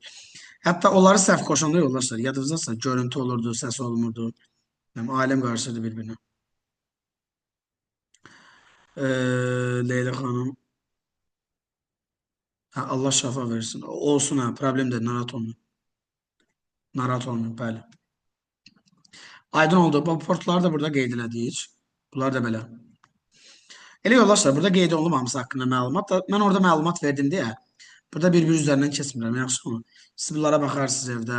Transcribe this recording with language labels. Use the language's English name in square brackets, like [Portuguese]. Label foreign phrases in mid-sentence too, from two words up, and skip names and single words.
[Azerbaijani] Hatta onları səhv koşanda yollaşlar. Yadınızdasa görüntü olurdu, ses olmurdu. [Turkish] Yani alem karşıydı birbirine. Leyla Hanım. Ha, Allah şafa versin. Olsun ha. Problem değil. [Azerbaijani] Narahat olmayın. Narahat olmayın. Bəli. Aydın oldu. Bu portları da burada qeyd elədik. Bunlar da belə. Elə yoldaşlar, burada qeyd olunmaması haqqında məlumat da mən orada məlumat verdim deyə burada bir-bir üzərindən keçmirəm, yaxşı mı? Siz bunlara baxarsınız evdə.